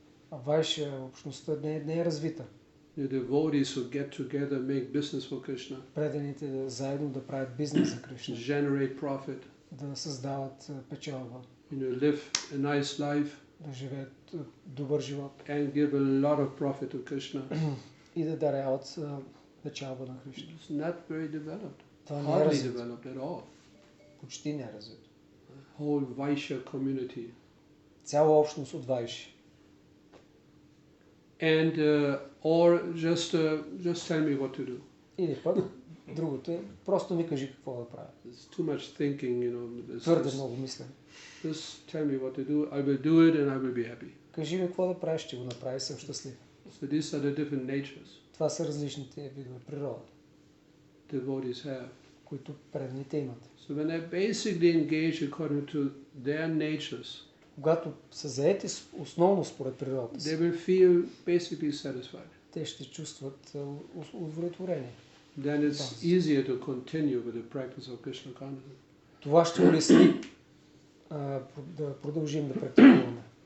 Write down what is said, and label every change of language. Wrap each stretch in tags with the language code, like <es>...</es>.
<bg>А Вайшя общността не е развита.</bg> <en>The devotees who get together make business for Krishna.</en> <bg>Преданите заедно да правят бизнес за Кришна.</bg> <en>Generate profit.</en> <bg>Да създават печалба.</bg> <en>Live a nice life.</en> <bg>Да живеят добър живот.</bg> <en>And give a lot of profit to Krishna.</en> <bg>И да даряват печалба на Кришна.</bg> <en>It's not very developed. Hardly developed at all.</en> <bg>Почти не е развито.</bg> <en>Whole Vaishya community.</en> <bg>Цяла общност от Вайши.</bg> <en>And or just tell me what to do.</en> <bg>Или пък другото е, просто ми кажи какво да правя.</bg> <en>It's too much thinking,</en> <bg>Твърде много мислене.</bg> <en>Just tell me what to do. I will do it and I will be happy.</en> <bg>Кажи ми какво да правиш, ще го направя и съм щастлив.</bg> <en>So these are the different natures.</en> <bg>Това са различните видове природа,</bg> <en>Devotees have.</en> <bg>които преданите имат.</bg> <en>So when they basically engage according to their natures,</en> <bg>Когато са заети основно според природата</bg> <en>they</en> <bg>си,</bg> <en>will feel basically satisfied.</en> <bg>те ще чувстват удовлетворение.</bg> <en>Then it's easier to continue with the practice of Krishna consciousness.</en> <bg>Това ще улесни да продължим да практикуваме.</bg>